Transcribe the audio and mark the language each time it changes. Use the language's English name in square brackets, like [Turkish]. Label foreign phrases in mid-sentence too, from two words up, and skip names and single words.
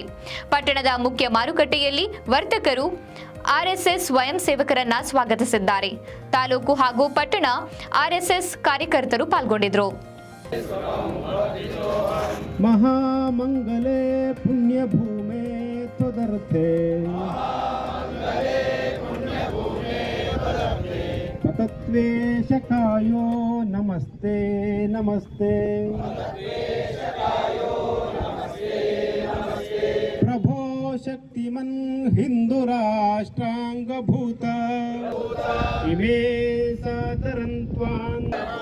[Kannada] ಪಟ್ಟಣದ ಮುಖ್ಯ ಮಾರುಕಟ್ಟೆಯಲ್ಲಿ ವರ್ತಕರು ಆರ್ಎಸ್ಎಸ್ ಸ್ವಯಂ ಸೇವಕರನ್ನ ಸ್ವಾಗತಿಸಿದ್ದಾರೆ. ತಾಲೂಕು ಹಾಗೂ ಪಟ್ಟಣ ಆರ್ಎಸ್ಎಸ್ ಕಾರ್ಯಕರ್ತರು ಪಾಲ್ಗೊಂಡಿದ್ದರು. [Sanskrit] महामंगले पुण्यभूमे त्वदर्थे पतत्वेशकायो नमस्ते नमस्ते प्रभो शक्तिमन् हिंदुराष्ट्रांगभूत इमे सातरन्त्वान्